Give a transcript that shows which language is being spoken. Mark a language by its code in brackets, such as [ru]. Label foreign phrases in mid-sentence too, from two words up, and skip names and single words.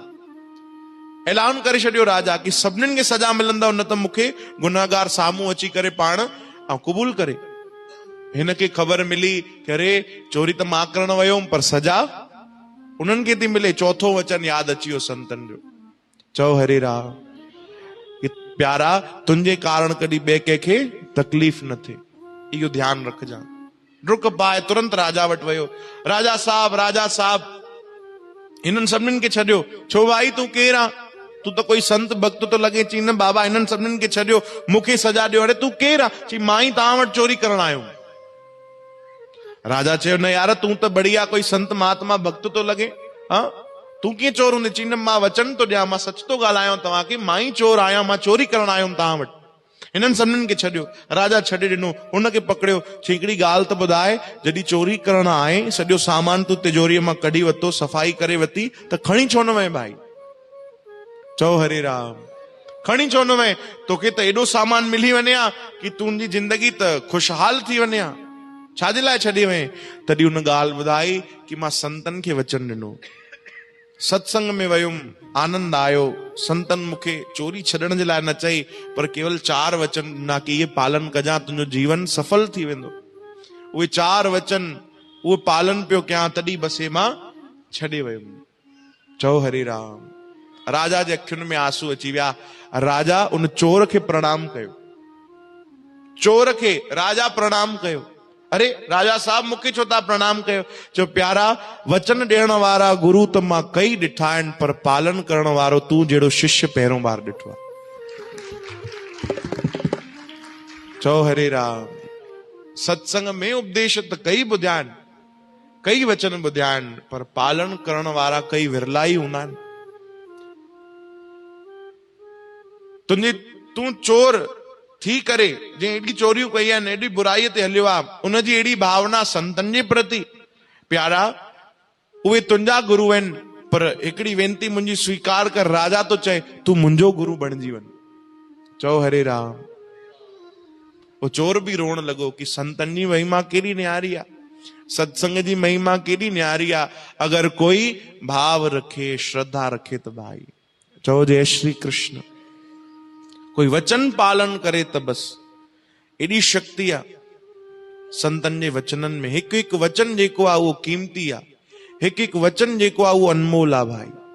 [sd] ऐलान करे छॾियो राजा कि सभिनीनि खे सजा मिलंदव, न त मूंखे गुनाहगार साम्हूं अची करे पाण क़बूल करे। हिनखे ख़बर मिली कि अरे चोरी त मां करण वियो हुअमि, पर सजा उन्हनि खे थी मिले। चौथो वचन यादि अची वियो संतन जो। चओ हरे राम। कि प्यारा तुंहिंजे कारण कॾहिं ॿिए कंहिंखे तकलीफ़ न थिए, इहो ध्यानु रखजांइ। डुक पाए तुरंत राजा वटि वियो। राजा साहब हिननि सभिनीनि खे छॾियो। छो भाई तूं केरु आहे? तूं त कोई संत भक्त तो लगे। चई न बाबा हिननि सभिनीनि खे छॾियो, मूंखे सजा ॾियो। अरे तूं केरु आहे? चई मां ई तव्हां वटि चोरी करण आयो। राजा चयो न यार तूं त बढ़िया कोई संत महात्मा भक्त तो लगे, हाँ तूं कीअं चोर हूंदे? चई न मां वचन तो ॾियां, मां सच तो ॻाल्हायां तव्हांखे, मां ई चोर आहियां, मां चोरी करण आयुमि तव्हां वटि। हिननि सभिनीनि खे छॾियो। राजा छॾे ॾिनो, हुनखे पकड़ियो। चई हिकिड़ी ॻाल्हि त ॿुधाए, जॾहिं चोरी करण आहे सॼो सामान तूं तिजोरीअ मां कढी वरितो, सफ़ाई करे वरिती, त खणी छो न वएं भाई? चओ हरे राम। खणी छो न वएं? तोखे त एॾो सामान मिली वञे हा कि तुंहिंजी जिंदगी त खुशहाल थी वञे हा, छाजे लाइ छॾे वएं? तॾहिं हुन ॻाल्हि ॿुधाई कि मां संतन खे वचन ॾिनो, सत्संग में वयुमि, आनंद आयो, संतन मूंखे चोरी छॾण जे लाइ न चई, पर केवल 4 वचन ॾिना कि इहे पालन कजां, तुंहिंजो जीवन सफल थी वेंदो। उहे 4 वचन उहे पालन पियो कयां, तॾहिं बसे मां छॾे वयुमि। चओ हरे राम। राजा जे अखियुनि में आंसू अची विया। राजा उन चोर खे प्रणाम कयो। चोर खे राजा प्रणाम कयो। अरे राजा साहब मूंखे छो था प्रणाम कयो? चो प्यारा वचन ॾियण वारा गुरु त मां कई ॾिठा आहिनि, पर पालन करण वारो तूं जहिड़ो शिष्य पहिरों बार ॾिठो आहे। चओ हरे राम। सत्संग में उपदेश त कई ॿुधिया आहिनि, कई वचन ॿुधिया आहिनि, पर पालन करण वारा कई विरला ई हूंदा आहिनि। तूं चोर थी करे जंहिं एॾी चोरियूं कई आहिनि, एॾी बुराईअ ते हलियो आहे, उनजी एॾी भावना संतन जे प्रति, प्यारा उहे तुंहिंजा गुरु आहिनि, पर हिकिड़ी वेनती मुंहिंजी स्वीकार कर। राजा तो चए तूं मुंहिंजो गुरु बणिजी वञ। चओ हरे राम। वो चोर बि रोअण लॻो कि संतन जी महिमा केॾी न्यारी आहे, सत्संग जी महिमा केॾी न्यारी आहे। अगरि कोई भाव रखे, श्रद्धा रखे त भाई चओ जय श्री कृष्ण। कोई वचन पालन करे त बस एॾी शक्ति आहे संतन जे वचननि में। हिकु हिकु वचन जेको आहे उहो कीमती आहे, हिकु हिकु वचन जेको आहे उहो अनमोल आहे भाई।